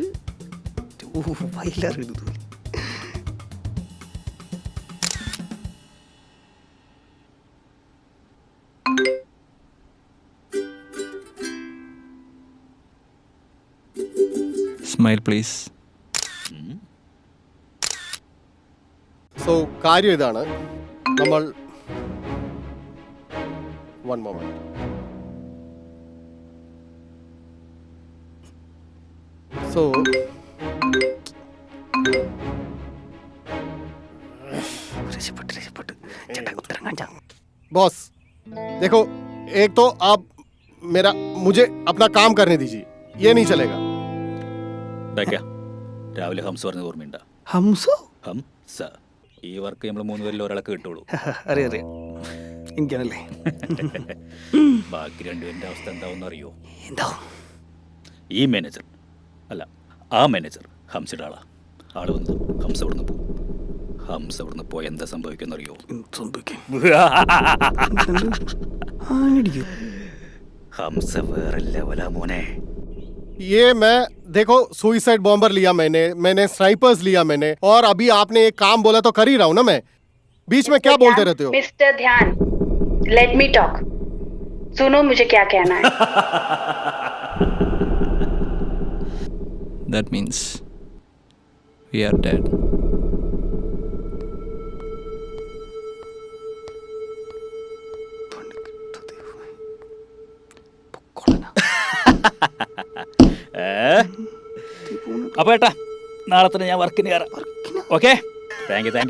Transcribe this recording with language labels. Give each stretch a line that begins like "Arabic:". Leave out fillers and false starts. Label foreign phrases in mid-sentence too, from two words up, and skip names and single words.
English: smile please.
Malayalam: സോ കാര്യം ഇതാണ്.
English: നമ്മൾ one moment.
Hindi: So बॉस देखो, एक तो आप मुझे अपना काम करने दीजिए, ये नहीं चलेगा.
Malayalam: രാവിലെ ഹംസ പറഞ്ഞത് ഓർമ്മയുണ്ട? ഹംസോ? ഹംസ. ഈ വർക്ക് നമ്മൾ 3 പേരിൽ ഒരാളെ കിട്ടുള്ളൂ. അറിയാം, എനിക്കാണല്ലേ. ബാക്കി 2 പേരുടെ അവസ്ഥ എന്താവെന്ന് അറിയോ? എന്താ? ഈ മാനേജർ അല്ല, ആ മാനേജർ ഹംസയുടെ ആളാ. ആള് വന്ന് ഹംസ ഇവിടുന്ന് പോകും. ഹംസ ഇവിടുന്ന് പോയി എന്താ സംഭവിക്കുന്നറിയോ? ഹംസ വേറെ ലെവലാ മോനെ.
Hindi: ये मैं देखो
English: suicide bomber
Hindi: लिया मैंने स्नाइपर्स लिया मैंने, और अभी आपने एक काम बोला तो कर ही रहा हूं ना मैं. बीच में क्या बोलते रहते हो? मिस्टर ध्यान,
English: let me talk.
Hindi: सुनो मुझे क्या कहना है.
English: That means we are dead.
Malayalam: അപ്പൊ ഏട്ടാ, നാളെ തന്നെ ഞാൻ വർക്കിന് കയറാം.
English: okay, thank you.